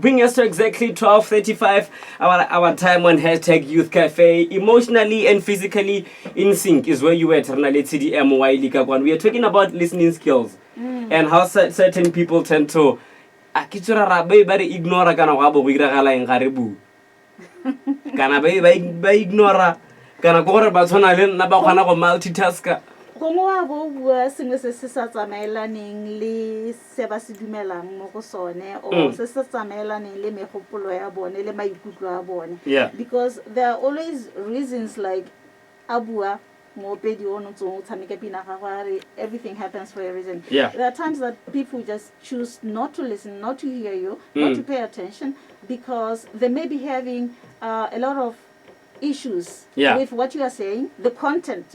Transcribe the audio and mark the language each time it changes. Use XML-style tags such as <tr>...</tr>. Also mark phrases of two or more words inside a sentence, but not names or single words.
<en>Bring us to exactly 12:35. Our time on hashtag Youth Cafe. Emotionally and physically in sync is where you were. TDM Wyllie. We are talking about listening skills and how certain people tend to ignore</en> <tn>kana ba ignora kana go re ba tshwana le nna ba kgona go multitaska gongwe wa bo bua sengwe se se sa tsamaelaneng le se ba se dumelang mo go sone o se se tsamaelaneng le megopolo ya bone le maikutlo a bone</tn> <en>because there are always reasons like</en> <tn>abua</tn> <en>everything happens for a reason. There are times that people just choose not to listen, not to hear you, not to pay attention because they may be having a lot of issues with what you are saying, the content.</en>